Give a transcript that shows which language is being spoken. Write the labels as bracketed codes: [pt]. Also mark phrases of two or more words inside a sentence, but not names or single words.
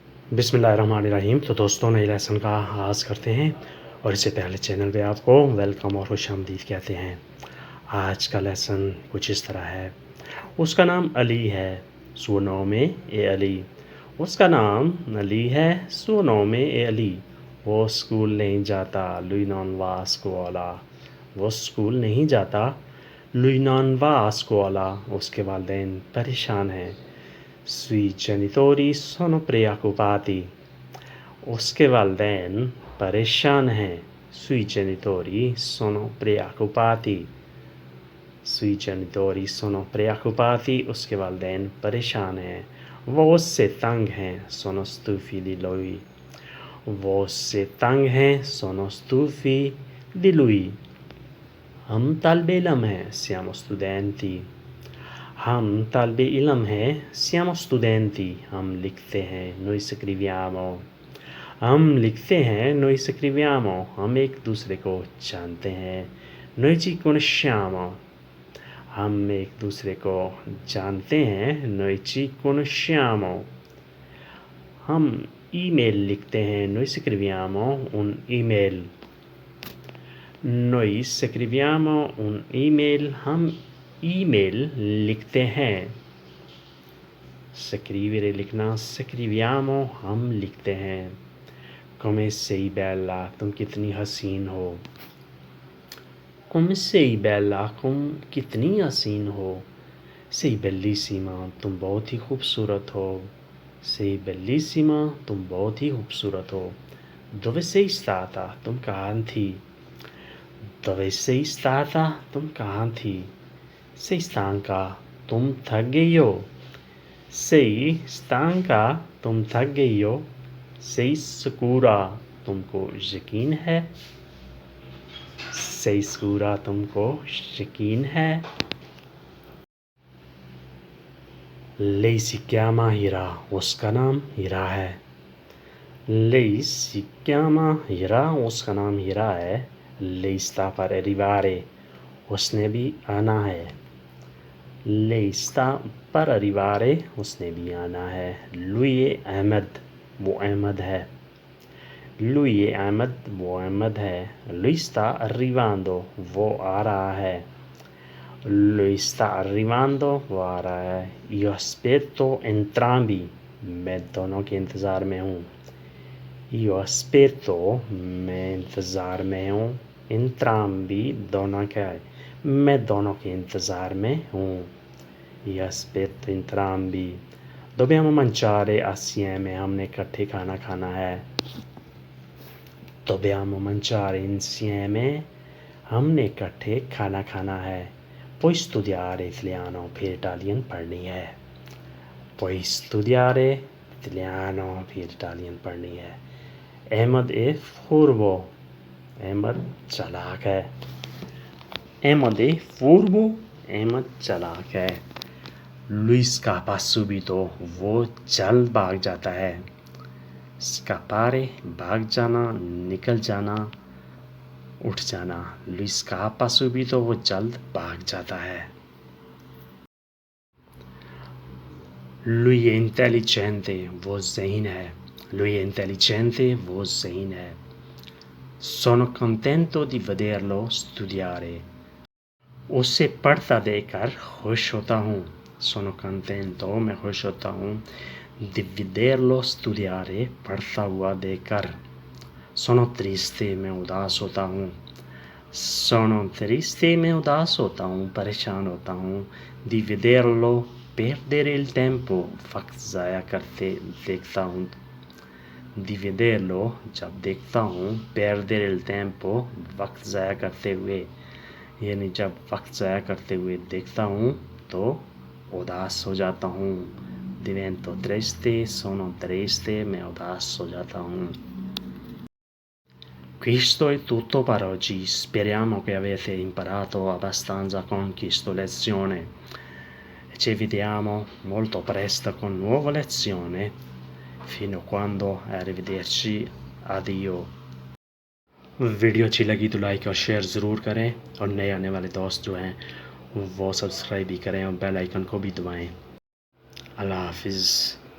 [ur] بسم اللہ الرحمن الرحیم۔ تو دوستوں نئے لیسن کا آغاز کرتے ہیں، اور اس سے پہلے چینل پہ آپ کو ویلکم اور خوش آمدید کہتے ہیں۔ آج کا لیسن کچھ اس طرح ہے۔ اس کا نام علی ہے، سو نام اے علی۔ اس کا نام علی ہے، سو نام اے علی۔ وہ اسکول نہیں جاتا، [it] lui non va a scuola۔ [ur] وہ اسکول نہیں جاتا، [it] lui non va a scuola۔ [ur] اس کے والدین پریشان ہیں، [it] sui genitori sono preoccupati۔ [ur] اس کے والدین پریشان ہیں، [it] sui genitori sono preoccupati۔ sui genitori sono preoccupati۔ [ur] اس کے والدین پریشان ہیں، وہ اس سے تنگ ہیں، [it] sono stufi di lui۔ [ur] وہ اس سے تنگ ہیں، [it] sono stufi di lui۔ [ur] ہم طالب علم ہیں، [it] siamo studenti۔ [ur] ہم طالب علم ہیں، [it] siamo studenti۔ [ur] ہم لکھتے ہیں، [it] noi scriviamo۔ [ur] ہم لکھتے ہیں، [it] noi scriviamo۔ [ur] ہم ایک دوسرے کو جانتے ہیں، [it] noi ci conosciamo۔ [ur] ہم ایک دوسرے کو جانتے ہیں، [it] noi ci conosciamo۔ [ur] ہم ای میل لکھتے ہیں، [it] noi scriviamo un email۔ noi scriviamo un email۔ [ur] ہم ای میل لکھتے ہیں، scrivere لکھنا، scriviamo ہم لکھتے ہیں۔ [it] come sei bella، [ur] تم کتنی حسین ہو۔ [it] come sei bella، [ur] تم کتنی حسین ہو۔ [it] sei bellissima، [ur] تم بہت ہی خوبصورت ہو۔ [it] sei bellissima، [ur] تم بہت ہی خوبصورت ہو۔ [it] dove sei stata، [ur] تم کہاں تھی۔ [it] dove sei stata، [ur] تم کہاں تھی۔ [it] sei stanca، [ur] تم تھک گئی ہو۔ [it] sei stanca، [ur] تم تھک گئی ہو۔ [it] sei sicura، [ur] تم کو یقین ہے۔ [it] sei sicura، [ur] تم کو یقین ہے۔ [it] lei si chiama Hira، [ur] اس کا نام ہیرا ہے۔ [it] lei si chiama Hira، [ur] اس کا نام ہیرا ہے۔ [it] lei sta per arrivare، [ur] اس نے بھی آنا ہے۔ [it] lei sta per arrivare، [ur] اس نے بھی آنا ہے۔ [it] lui è احمد، [ur] وہ احمد ہے۔ [it] lui è احمد، [ur] وہ احمد ہے۔ [it] lui sta arrivando، [ur] وہ آ رہا ہے۔ [it] lui sta arrivando، [ur] وہ آ رہا ہے۔ [it] io aspetto entrambi، [ur] میں دونوں کے انتظار میں ہوں۔ [it] io aspetto، [ur] میں انتظار میں ہوں۔ entrambi، دونوں کا ہے، میں دونوں کے انتظار میں ہوں۔ [it] io aspetto entrambi۔ dobbiamo mangiare assieme، [ur] ہم نے اکٹھے کھانا کھانا ہے۔ [it] dobbiamo mangiare insieme، [ur] ہم نے اکٹھے کھانا کھانا ہے۔ [it] poi studiare italiano، [ur] پھر اٹالین پڑھنی ہے۔ [it] poi studiare italiano، [ur] پھر اٹالین پڑھنی ہے۔ [it] احمد è furbo، [ur] احمد چالاک ہے۔ [it] احمد è furbo، [ur] احمد چالاک ہے۔ [it] lui scappa subito، [ur] وہ جلد بھاگ جاتا ہے۔ scappare، بھاگ جانا، نکل جانا، اٹھ جانا۔ [it] lui scappa subito، [ur] وہ جلد بھاگ جاتا ہے۔ [it] lui è intelligente، [ur] وہ ذہین ہے۔ [it] lui è intelligente، [ur] وہ ذہین ہے۔ [it] sono contento di vederlo studiare، [ur] اسے پڑھتا دیکھ کر خوش ہوتا ہوں۔ [it] sono contento، [ur] میں خوش ہوتا ہوں۔ [it] di vederlo studiare، [ur] پڑھتا ہوا دیکھ کر۔ [it] sono triste، [ur] میں اداس ہوتا ہوں۔ [it] sono triste، [ur] میں اداس ہوتا ہوں، پریشان ہوتا ہوں۔ [it] di vederlo perdere il tempo، [ur] وقت ضائع کرتے دیکھتا ہوں۔ [it] di vederlo، [ur] جب دیکھتا ہوں، [it] perdere il tempo، [ur] وقت ضائع کرتے ہوئے، یعنی جب وقت ضائع کرتے ہوئے دیکھتا ہوں تو اداس ہو جاتا ہوں۔ [it] divento triste، sono triste، [ur] میں اداس ہو جاتا ہوں۔ [it] Questo è tutto per oggi، speriamo che avete imparato abbastanza con questa lezione. Ci vediamo molto presto con nuova lezione. Fino a quando, arrivederci, addio۔ [ur] ویڈیو اچھی لگی تو لائک اور شیئر ضرور کریں، اور نئے آنے والے دوست جو ہیں وہ سبسکرائب بھی کریں اور بیل آئیکن کو بھی دبائیں۔ اللہ حافظ۔